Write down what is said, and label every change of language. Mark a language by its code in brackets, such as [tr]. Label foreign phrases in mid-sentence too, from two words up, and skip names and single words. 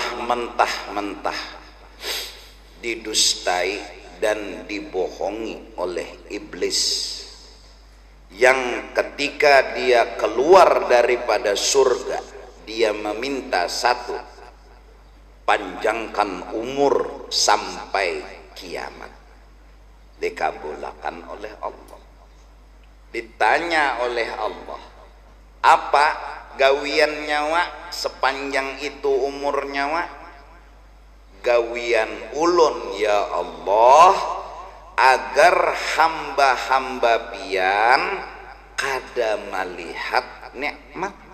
[id] mentah-mentah didustai dan dibohongi oleh iblis, yang ketika dia keluar daripada surga dia meminta satu, panjangkan umur sampai kiamat. Dikabulkan oleh Allah. Ditanya oleh Allah, [bjn] apa gawian nyawa sepanjang itu umur nyawa? Gawian ulun ya Allah, agar hamba-hamba pian kada melihat nikmat.